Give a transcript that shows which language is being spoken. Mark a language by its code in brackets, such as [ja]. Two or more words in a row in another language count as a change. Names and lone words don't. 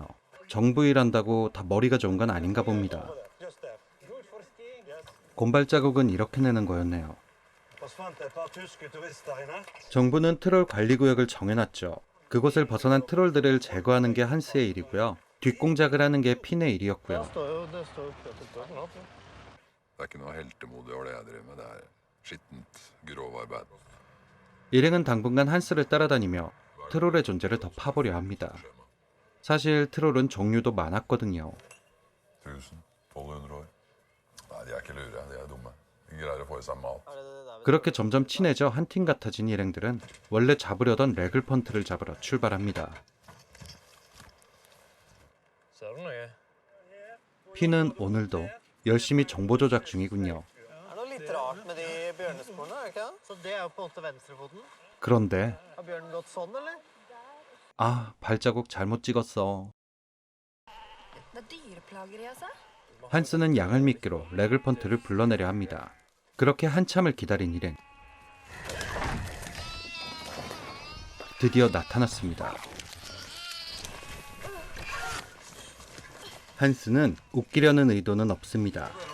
[ko] 정부 일한다고 다 머리가 좋은 건 아닌가 봅니다. 곰 발자국은 이렇게 내는 거였네요. 정부는 트롤 관리구역을 정해놨죠. 그곳을 벗어난 트롤들을 제거하는 게 한스의 일이고요. 뒷공작을 하는 게 핀의 일이었고요. [no] Det er ikke noe heltemodig over det jeg driver med. Det er skittent, grovarbeid. [ko] 일행은 당분간 한스를 따라다니며 트롤의 존재를 더 파보려 합니다. 사실 트롤은 종류도 많았거든요. [no] 1000, 1200 år. Nei, de er ikke lure, de er dumme. De greier å få i seg mat. [ko] 그렇게 점점 친해져 한 팀 같아진 일행들은 원래 잡으려던 레글펀트를 잡으러 출발합니다. 핀은 오늘도 열심히 정보 조작 중이군요. [no] Det er noe litt rart med de bjørnesporene, er det ikke det? Så det er jo på en måte venstrefoten. [ko] 그런데 [no] Har bjørnen gått sånn, eller? [ko] 아, 발자국 잘못 찍었어. [no] Det er dyreplageri, altså? [ko] 한스는 양을 미끼로 레글펀트를 불러내려 합니다. 그렇게 한참을 기다린 일행. 드디어 나타났습니다. 한스는 웃기려는 의도는 없습니다.